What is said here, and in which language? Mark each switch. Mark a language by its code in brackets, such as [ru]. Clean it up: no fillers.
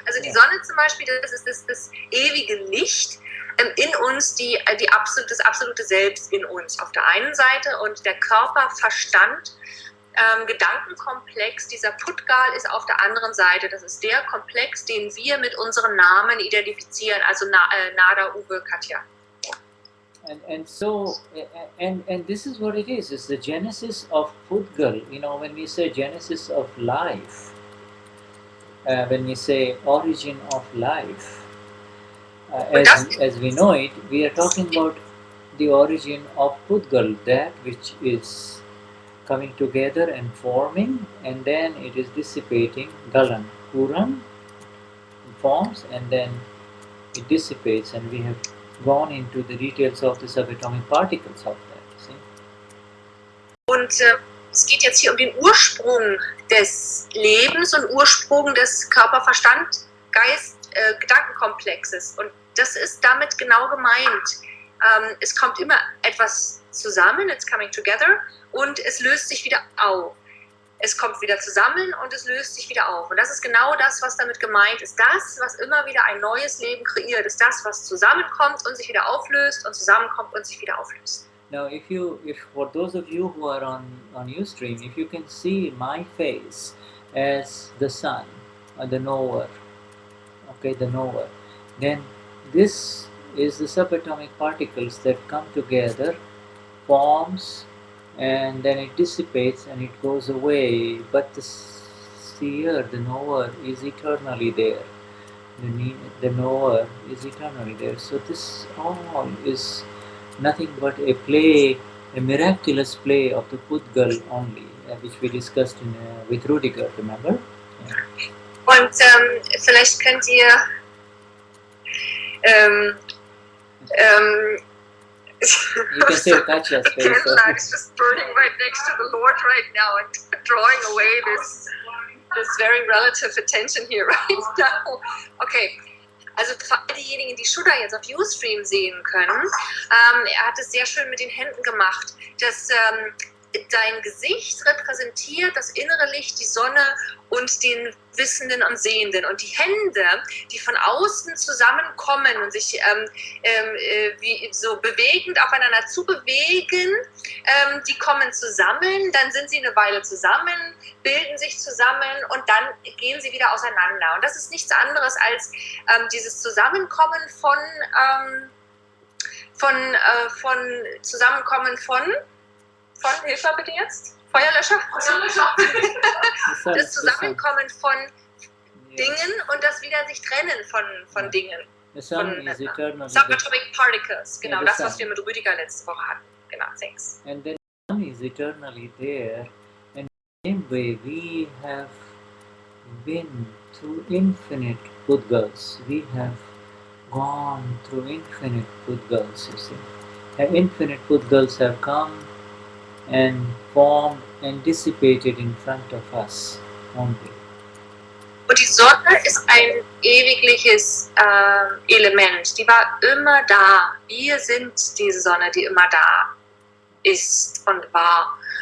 [de] Also die Sonne zum Beispiel, das ist das ewige Licht in uns, das absolute Selbst in uns auf der einen Seite, und der Körper, Verstand, Gedankenkomplex, dieser Pudgal ist auf der anderen Seite. Das ist der Komplex, den wir mit unseren Namen identifizieren, also Nada, Uwe, Katja. [en] And so, and this is what it is. It's the genesis of Pudgal. When we say genesis of life, when we say origin of life, as we know it, we are talking about the origin of Pudgal, that which is coming together and forming, and then it is dissipating. Galan, Puran forms, and then it dissipates, and we have gone into the details of the subatomic particles of that. See? [de] Und Es geht jetzt hier um den Ursprung des Lebens und Ursprung des Körper-Verstand- Geist-Gedankenkomplexes. Und das ist damit genau gemeint. Es kommt immer etwas zusammen, [en] it's coming together, [de] und es löst sich wieder auf. Es kommt wieder zusammen und es löst sich wieder auf. Und das ist genau das, was damit gemeint ist. Das, was immer wieder ein neues Leben kreiert, ist das, was zusammenkommt und sich wieder auflöst und zusammenkommt und sich wieder auflöst. [en] Now, if for those of you who are on Ustream, if you can see my face as the sun, the knower, okay, the knower, then this is the subatomic particles that come together, forms, and then it dissipates and it goes away. But the seer, the knower, is eternally there. The knower is eternally there. So this all is nothing but a play, a miraculous play of the Pudgal only, which we discussed with Rudiger, remember? Yeah. [de] Und vielleicht könnt ihr [en] You can say Katja's face. Candlelight is just burning right next to the Lord right now and drawing away this very relative attention here right now. Okay. [de] Also für all diejenigen, die Shuddha jetzt auf Ustream sehen können, er hat es sehr schön mit den Händen gemacht, dass dein Gesicht repräsentiert das innere Licht, die Sonne und den Wissenden und Sehenden. Und die Hände, die von außen zusammenkommen und sich wie so bewegend aufeinander zubewegen, die kommen zusammen, dann sind sie eine Weile zusammen, bilden sich zusammen und dann gehen sie wieder auseinander. Und das ist nichts anderes als dieses Zusammenkommen von hilf mal bitte jetzt, Feuerlöscher? Das Zusammenkommen von Dingen und das wieder sich trennen von Dingen. Subatomic Particles, genau, das, was wir mit Rüdiger letzte Woche hatten. Genau, [en] thanks. And then the sun is eternally there, and in the same way we have been through infinite Pudgals. We have gone through infinite Pudgals, you see. And infinite Pudgals have come and formed and dissipated in front of us only. [de] Und die Sonne ist ein ewigliches Element. Die war immer da. Wir sind diese Sonne, die immer da ist und war.